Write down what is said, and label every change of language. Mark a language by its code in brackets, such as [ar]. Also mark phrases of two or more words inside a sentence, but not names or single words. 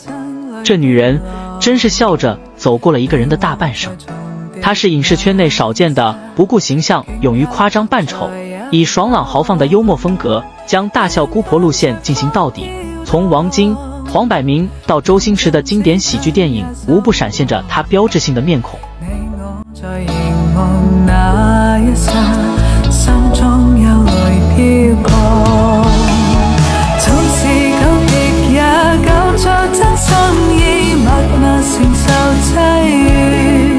[zh] 这女人真是笑着走过了一个人的大半生。她是影视圈内少见的不顾形象、勇于夸张扮丑，以爽朗豪放的幽默风格，将大笑姑婆路线进行到底。从王晶、黄百鸣到周星驰的經典喜劇電影，無不閃現着他標誌性的面孔。在凝望那一剎，心中憂慮飄過，總是久別也久在真心已默默承受際遇。